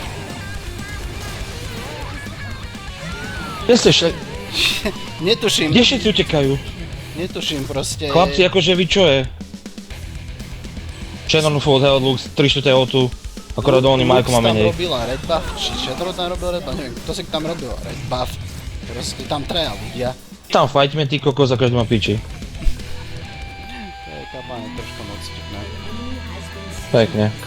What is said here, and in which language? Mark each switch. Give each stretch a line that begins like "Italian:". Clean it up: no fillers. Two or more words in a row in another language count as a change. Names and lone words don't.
Slovak: Kde ste šli? Netuším, Kde všetci utekajú? netuším proste. Chlapci, akože vy čo je?
English: Shannon full health,
Slovak: Lux 3/4 o2. Akorát dolný Majko má Lux tam menej. robila
English: red buff,
Slovak: či Shadow tam robil
English: red buff,
Slovak: neviem, kto si tam robil
English: red buff.
Slovak: Proste tam traja ľudia. Tam fightme, ty kokos, a každý má piči. To je kapáne trošku moc vtipné. Pekne.